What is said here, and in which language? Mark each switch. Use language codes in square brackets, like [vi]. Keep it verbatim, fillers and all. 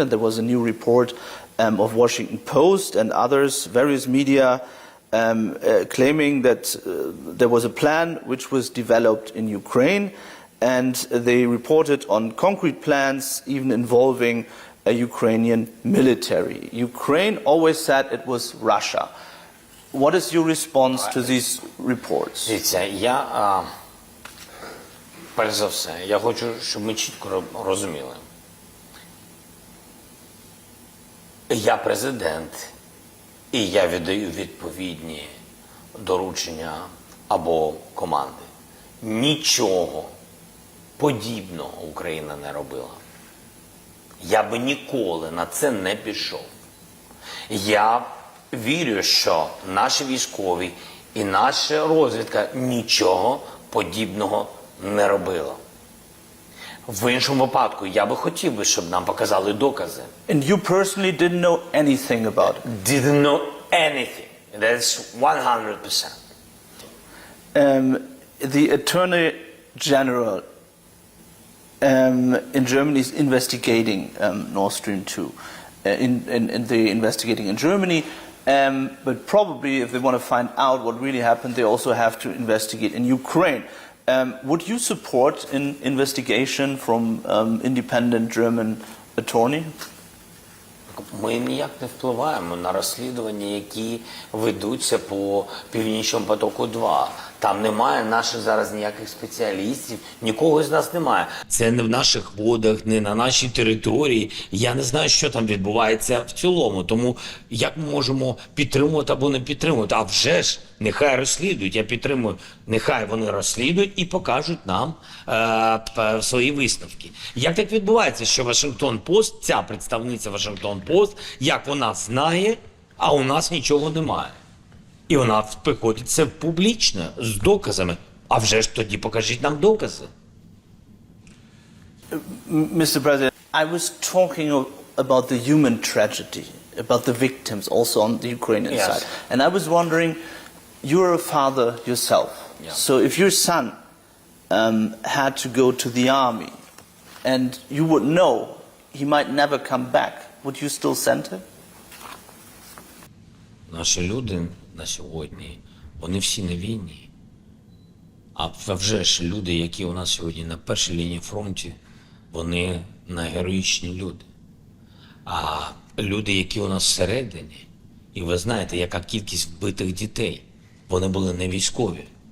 [en] And there was a new report um, of Washington Post and others, various media, um, uh, claiming that uh, there was a plan which was developed in Ukraine, and they reported on concrete plans even involving a Ukrainian military. Ukraine always said it was Russia. What is your response to these reports? [uk] Дивіться, я, а, перш за все, я хочу, щоб ми чітко ро- розуміли. Я президент, і я віддаю відповідні доручення або команди. Нічого подібного Україна не робила. Я би ніколи на це не пішов. Я вірю, що наші військові і наша розвідка нічого подібного не робила. В іншому випадку я би хотів би, щоб нам показали докази. [en] And you personally didn't know anything about it. Didn't know anything. That's one hundred percent. Um, the Attorney General um, in Germany is investigating um, Nord Stream two. Uh, in, in, in the investigating in Germany, um, but probably if they want to find out what really happened, they also have to investigate in Ukraine. Um, would you support an investigation from um, independent German attorney? [uk] Ми ніяк не впливаємо на розслідування, які ведуться по Північному потоку-два. Там немає наших зараз ніяких спеціалістів, нікого з нас немає. Це не в наших водах, не на нашій території. Я не знаю, що там відбувається в цілому. Тому як ми можемо підтримувати або не підтримувати? А вже ж, нехай розслідують, я підтримую. Нехай вони розслідують і покажуть нам е, п- свої висновки. Як так відбувається, що Вашингтон-Пост, ця представниця Вашингтон-Пост, як вона знає, а у нас нічого немає? І вона приходить це публічно, з доказами. А вже ж тоді покажіть нам докази. [en] Mister President, I was talking of, about the human tragedy, about the victims also on the Ukrainian Yes. side. And I was wondering, you're a father yourself. Yeah. So if your son um, had to go to the army and you would know he might never come back, would you still send him? [uk] Наші люди на сьогодні, вони всі на війні. А в- вже ж люди, які у нас сьогодні на першій лінії фронті, вони найгероїчні люди. А люди, які у нас всередині, і ви знаєте, яка кількість вбитих дітей, вони були не військові.